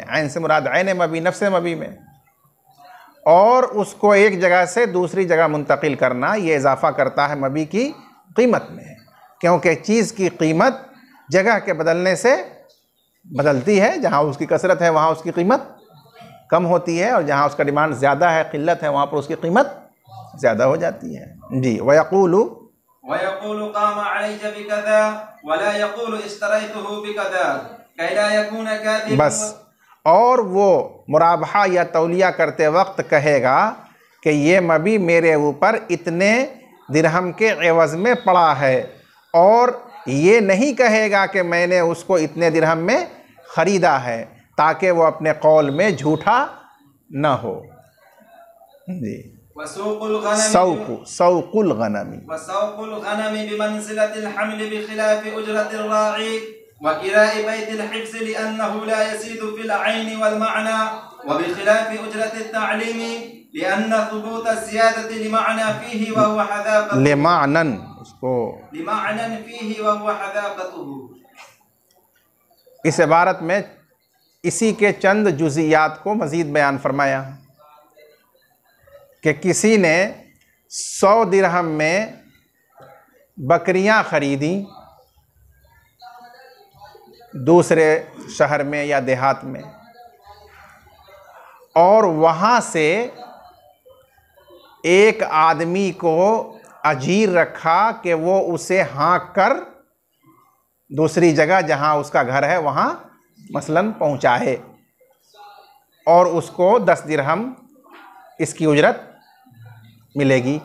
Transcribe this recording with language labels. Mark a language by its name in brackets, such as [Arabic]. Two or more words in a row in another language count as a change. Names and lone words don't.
[Hindi] ऐन से मुराद ऐने मबी, नफ्स मबी में। और उसको एक जगह से दूसरी जगह मुंतकिल करना, ये इजाफ़ा करता है मबी की कीमत में, क्योंकि चीज़ की कीमत जगह के बदलने से बदलती है। जहाँ उसकी कसरत है वहाँ उसकी कीमत कम होती है, और जहाँ उसका डिमांड ज़्यादा है, क़िल्लत है, वहाँ पर उसकी कीमत ज़्यादा हो जाती है। जी, [Arabic] ويقول قام عليّ بكذا ولا يقول اشتريته بكذا كيلا يكون كاذبا. [Hindi] बस, और वो मुराबहा या तौलिया करते वक्त कहेगा कि ये मबी मेरे ऊपर इतने दिरहम के एवज़ में पड़ा है, और ये नहीं कहेगा कि मैंने उसको इतने दिरहम में ख़रीदा है, ताकि वो अपने कौल में झूठा न हो। जी, [Arabic] سوق الغنم بمنزلة الحمل بخلاف أجرة الراعي وكراء بيت الحفظ لأنه لا يزيد في العين والمعنى وبخلاف أجرة التعليم لأن ثبوت الزيادة لمعنى فيه وهو حذاقته لمعنى, उसको لمعنى فيه وهو حذاقته. [Hindi] इस इबारत में इसी के चंद जुज़ियात को मज़ीद बयान फरमाया कि किसी ने 100 दिरहम में बकरियां ख़रीदी दूसरे शहर में या देहात में, और वहाँ से एक आदमी को अजीर रखा कि वो उसे हाँक कर दूसरी जगह जहाँ उसका घर है वहाँ मसलन पहुँचाए, और उसको 10 दिरहम इसकी उजरत मिलेगी।